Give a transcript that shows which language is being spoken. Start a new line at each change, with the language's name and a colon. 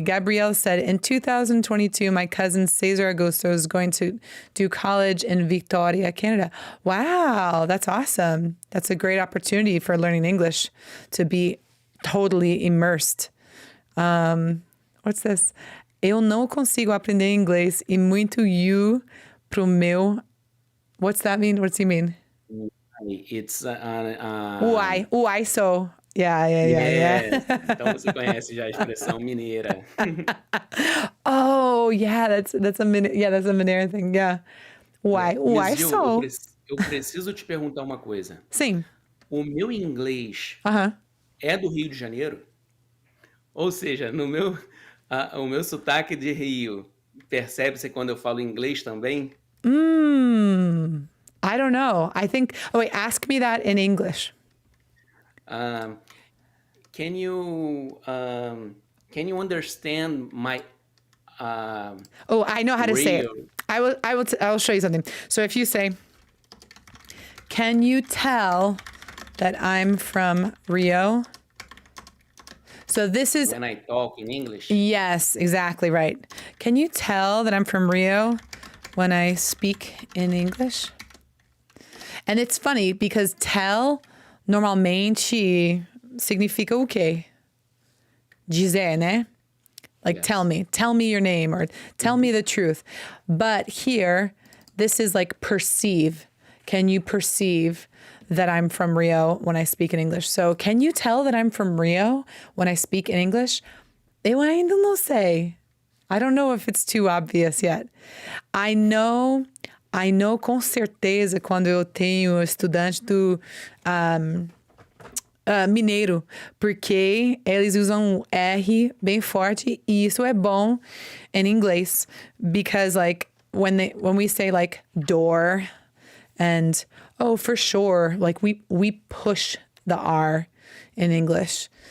English: Gabrielle said, in 2022, my cousin Cesar Augusto is going to do college in Victoria, Canada. Wow, that's awesome. That's a great opportunity for learning English, to be totally immersed. What's this?
Portuguese: Eu não consigo aprender inglês e muito you pro meu...
English: What's that mean? What's he mean? It's... Uai, so... Yeah.
Portuguese: Então você conhece já a expressão mineira.
English: Oh, yeah, that's a Mineiro thing. Yeah. Why so?
Portuguese: Eu preciso te perguntar uma coisa. Sim. O meu inglês é do Rio de Janeiro? Ou seja, o meu sotaque de Rio, percebe-se quando eu falo inglês também?
English: I don't know. I think... Oh, wait, ask me that in English. Can you understand my oh, I know how to say it. I'll show you something. So if you say, can you tell that I'm from Rio? So this is when I talk in English. Yes, exactly right. Can you tell that I'm from Rio when I speak in English? And it's funny because
Portuguese: tell normalmente significa o quê? Dizer, né?
English: Like, yes. Tell me your name, or tell me the truth. But here, this is like perceive. Can you perceive that I'm from Rio when I speak in English? So can you tell that I'm from Rio when I speak in English?
Portuguese: Eu ainda não sei.
English: I don't know if it's too obvious yet. I know
Portuguese: com certeza quando eu tenho estudante do mineiro, porque eles usam R bem forte e isso é bom
English: in inglês because like when we say like door and oh for sure like we push the R in English.